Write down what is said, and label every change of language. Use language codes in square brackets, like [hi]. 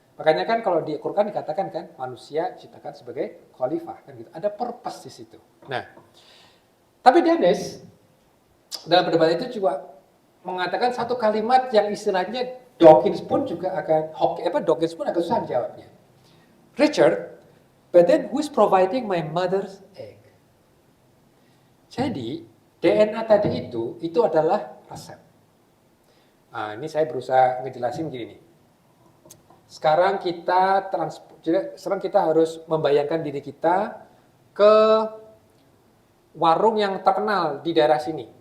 [id] Makanya kan kalau di Quran dikatakan kan manusia diciptakan sebagai khalifah kan gitu. Ada purpose di situ. Nah, tapi Dennis dalam perdebatan itu juga mengatakan satu kalimat yang istilahnya Dawkins pun juga Dawkins pun agak susah jawabnya. [en] Richard, but then who is providing my mother's egg? [id] Jadi DNA tadi itu adalah resep. Nah, ini saya berusaha ngejelasin gini nih. Sekarang kita harus membayangkan diri kita ke warung yang terkenal di daerah sini.